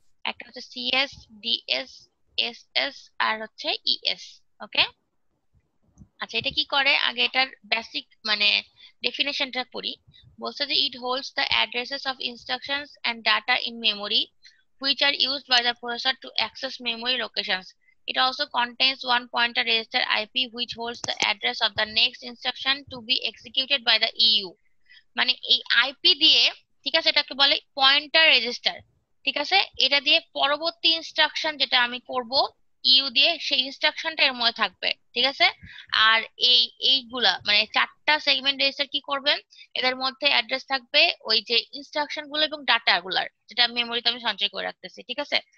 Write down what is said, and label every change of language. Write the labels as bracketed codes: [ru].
[bn] একটা হচ্ছে CS, DS, SS আর হচ্ছে ইএস। ওকে, আচ্ছা এটা কি করে আগে এটার বেসিক মানে ডেফিনেশনটা পড়ি। বলছে যে [en] It holds the addresses of instructions and data in memory which are used by the processor to access memory locations. It also contains one pointer register IP which holds the address of the next instruction to be executed by the EU. [bn] মানে এই IP দিয়ে, ঠিক আছে, এটাকে বলে pointer register, ঠিক আছে? এটা দিয়ে পরবর্তী ইনস্ট্রাকশন যেটা আমি করব ইউ দিয়ে, সেই ইনস্ট্রাকশনটা এর মধ্যে থাকবে, ঠিক আছে? আর এইগুলা মানে 4টা সেগমেন্ট রেজিস্টার কি করবেন, এদের মধ্যে অ্যাড্রেস থাকবে ওই যে ইনস্ট্রাকশন গুলো এবং ডাটা গুলার, যেটা মেমোরিতে আমি সঞ্চয় করে রাখতেছি, ঠিক আছে?